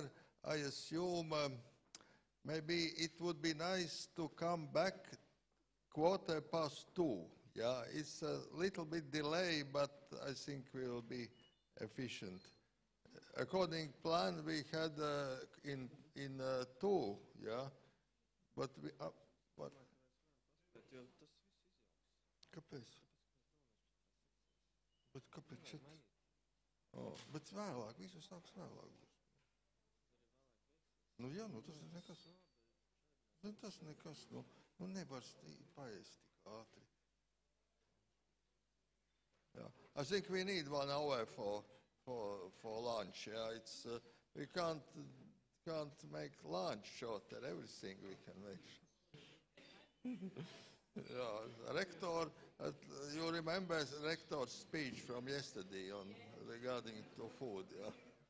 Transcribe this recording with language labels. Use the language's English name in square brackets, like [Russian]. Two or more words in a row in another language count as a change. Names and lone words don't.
[English] I assume maybe it would be nice to come back 2:15. Yeah, it's a little bit delay, but I think we will be efficient. According plan, we had in 2, yeah, but we what? [Latvian] Kāpēc? Bet kāpēc šeit? Oh, bet vēlāk, visu sāks vēlāk. Nu jā, nu tas nekas. Nu tas nekas, nu nevar paēst tik ātri. [English] I think we need 1 hour for lunch. Yeah, it's we can't make lunch shorter. Everything we can make. Yeah, rector. You remember the rector's speech from yesterday on regarding to food.